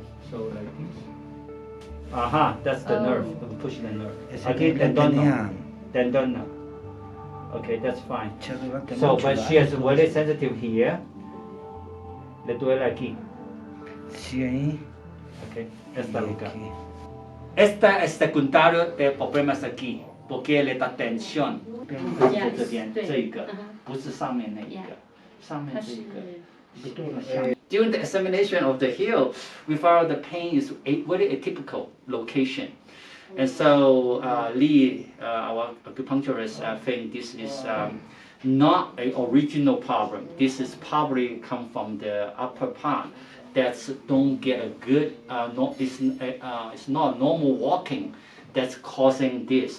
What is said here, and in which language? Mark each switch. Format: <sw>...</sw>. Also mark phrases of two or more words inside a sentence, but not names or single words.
<en>So like this. That's the nerve. I'm pushing the nerve. Okay, tendon now. Okay, that's fine. So, but she is very sensitive here.</en> <es>Le duele aquí. Sí, ahí. Okay, esta lugar. Esta es secundario de problemas aquí, porque le da tensión.</es> <zh>这边这一个，不是上面那一个，上面这一个。</zh> <en>During the examination of the heel, we found the pain is a very atypical location. And so Lee, our acupuncturist, think this is not an original problem. This is probably come from the upper part that don't get a good, it's not normal walking that's causing this.</en>